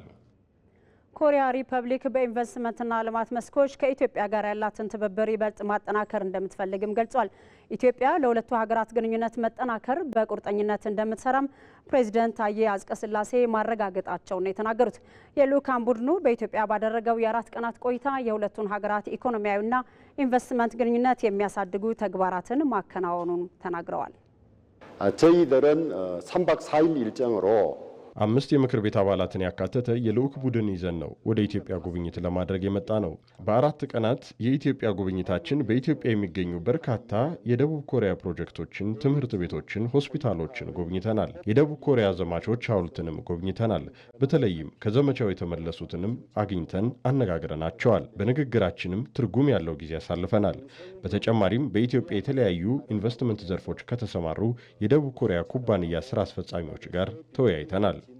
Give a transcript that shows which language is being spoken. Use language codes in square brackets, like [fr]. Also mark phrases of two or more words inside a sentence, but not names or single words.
[am] ኮሪያ ሪፐብሊክ በኢንቨስትመንትና ልማት መስኮች ከኢትዮጵያ ጋር ያላትን ትብብር ይበልጥ ማጠናከር እንደምትፈልግም ገልጿል። ኢትዮጵያ ለሁለቱ ሀገራት ግንኙነት መጠናከር በቁርጠኝነት እንደምትሰራም ፕሬዝዳንት ታዬ አጽቀሥላሴ ማረጋገጣቸውን ነው የተናገሩት። የልኡካን ቡድኑ በኢትዮጵያ ባደረገው የ4 ቀናት ቆይታ የሁለቱን ሀገራት ኢኮኖሚያዊና ኢንቨስትመንት ግንኙነት የሚያሳድጉ ተግባራትን ማከናወኑን ተናግረዋል። [ko] 저희들은 3박 4일 일정으로 [am] 5 የምክር ቤት አባላትን ያካተተ የልኡክ ቡድን ይዘን ነው ወደ ኢትዮጵያ ጉብኝት ለማድረግ የመጣ ነው። በ4 ቀናት የኢትዮጵያ ጉብኝታችን በኢትዮጵያ የሚገኙ በርካታ የደቡብ ኮሪያ ፕሮጀክቶችን፣ ትምህርት ቤቶችን፣ ሆስፒታሎችን ጎብኝተናል። የደቡብ ኮሪያ ዘማቾች ሐውልትንም ጎብኝተናል። በተለይም ከዘመቻው የተመለሱትንም አግኝተን አነጋግረናቸዋል። በንግግራችንም ትርጉም ያለው ጊዜ ያሳልፈናል። በተጨማሪም በኢትዮጵያ የተለያዩ ኢንቨስትመንት ዘርፎች ከተሰማሩ የደቡብ ኮሪያ ኩባንያ ስራ አስፈጻሚዎች ጋር ተወያይተናል።